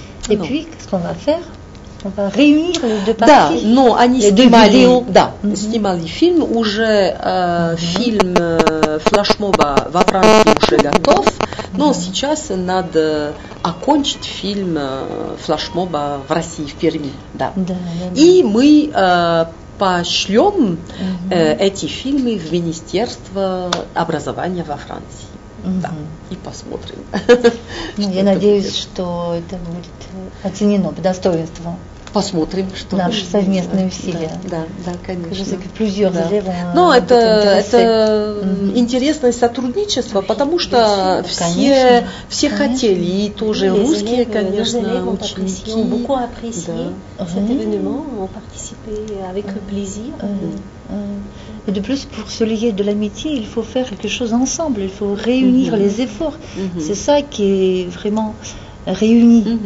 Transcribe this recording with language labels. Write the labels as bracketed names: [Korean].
[French] Et puis, qu'est-ce qu'on va faire? On va réunir les deux parties. [Russian] Да, но они снимали фильм, уже фильм флешмоба во Франции уже готов, но сейчас надо окончить фильм флешмоба в России, в Перми. Да. И мы пошлем эти фильмы в Министерство образования во Франции. Да, и посмотрим. Я надеюсь, что это будет оценено по достоинству. Посмотрим, что наши совместные усилия. Да, конечно. [French] Je sais que plusieurs élèves ont [Russian] Но это интересное сотрудничество, потому что все хотели, и тоже русские, конечно, ученики. [French] Beaucoup apprécié cet événement, ont participé avec plaisir. Et de plus, pour se lier de l'amitié, il faut faire quelque chose ensemble, il faut réunir les efforts. C'est ça qui est vraiment réuni.